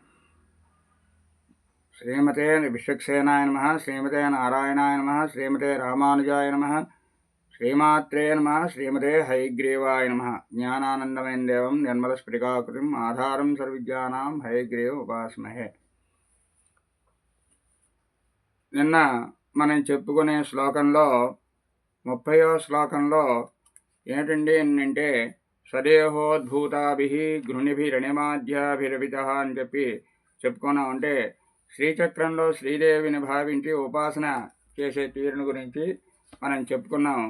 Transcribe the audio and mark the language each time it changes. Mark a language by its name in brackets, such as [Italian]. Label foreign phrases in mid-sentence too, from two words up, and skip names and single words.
[Sanskrit] श्रीमते विश्वक्सेनाय नमः। श्रीमते नारायणाय नमः। श्रीमते रामानुजाय नमः। श्रीमात्रे नमः। श्रीमते हयग्रीवाय नमः। ज्ञानानन्दमयं देवं निर्मलस्फटिकाकृतिम् आधारं सर्वविद्यानां हयग्रीव उपास्महे। [Telugu] నిన్న మనం చెప్పుకునే శ్లోకంలో 30వ శ్లోకంలో ఏంటండి అంటే [Sanskrit] సదేహోద్భూతాభిః గృణిభిరణిమాధ్యాభిరవితః [Telugu] అని చెప్పుకున్నాం. అంటే శ్రీచక్రంలో శ్రీదేవిని భావించి ఉపాసన చేసే తీరుని గురించి మనం చెప్పుకున్నాం.